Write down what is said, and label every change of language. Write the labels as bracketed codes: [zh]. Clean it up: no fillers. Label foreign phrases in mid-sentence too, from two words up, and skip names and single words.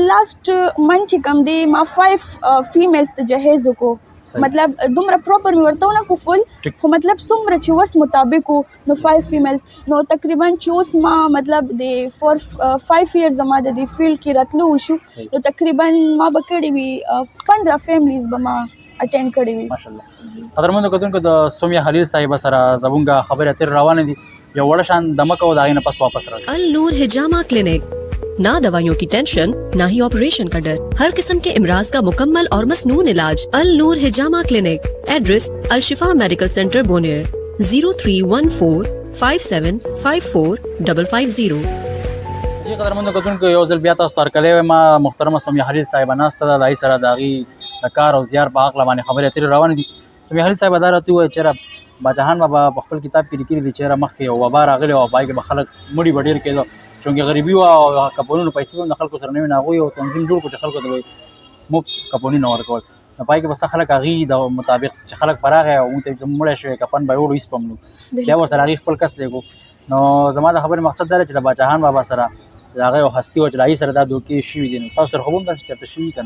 [en] last minute [ps] چې کوم دی ما 5 فیمیلز ته جهیز وکړو مطلب دومره پراپر مې ورته ونه کړو فل خو مطلب څومره چې وس مطابق نو 5 فیمیلز نو تقریبا چې اوس ما مطلب د 5 ایئرز ما د دې فیلډ کې راتلو وشو نو تقریبا ما به کړي وي 15 فیملیز به ما اټینډ کړي وي ماشاءالله قدرمنو کتونکو د سومیا خلیل صاحب سره زمونږ خبرې اترې روانې دي یو وړه شان دمک او د هغې نه پس واپس راځو [ur] النور حجامہ کلینک نہ دوائیوں کی ٹینشن نہ ہی آپریشن کا ڈر ہر قسم کے امراض کا مکمل اور مسنون علاج النور حجامہ کلینک ایڈریس الشفا میڈیکل سینٹر بونیر 031457545550 [ps] جی قدرمنو کتونکو یو ځل بیا تاسو ته هرکلی وایم محترمه سومیا خلیل صاحبه ناسته ده د هغې سره د هغې د کار او زیار په هکله باندې خبرې اترې روانې دي سومیا خلیل صاحبه دا راته ووایه چېرې باچاحان بابا په خپل کتاب کې لیکلي دي چېرې مخکې یو وبا راغلی او په هغې کې به خلک مړي به ډېر کېدو چونکې غریبي وه او کپونونو پیسې به هم د خلکو سره نه وي نو هغوی یو تنظیم جوړ کړو چې خلکو ته به مفت کپونونه ورکول نو په هغې کې به څه خلک هغې د مطابق چې خلک په راغی او موږ ته زموږ مړی شوی کفن به یې وړو هېڅ به هم نو بیا ورسره هغې خپل کس پرېږدو نو زما د خبرې مقصد دا دی چې د باچاحان بابا سره چې هغه یو هستي وه چې د هغې سره دا دوکې شوي دي نو تاسو سره خو به هم داسې چېرته شوي که نه